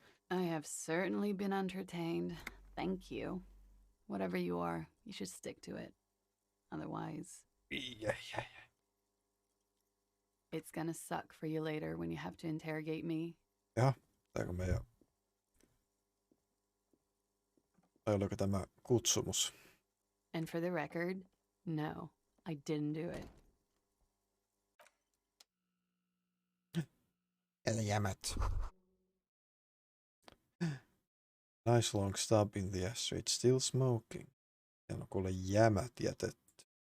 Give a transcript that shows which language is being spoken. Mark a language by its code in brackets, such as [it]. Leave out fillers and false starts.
[en] I have certainly been entertained. Thank you. Whatever you are, you should stick to it. Otherwise... Yeah. It's gonna suck for you later when you have to interrogate me. [fi] Jaha, tääkö meidän... Tai oliko tämä kutsumus? [en] And for the record, no, I didn't do it. [fi] Jämät. [en] Nice long stub in the ashtray. It's still smoking. [fi] Ja kuule jämät jätetty.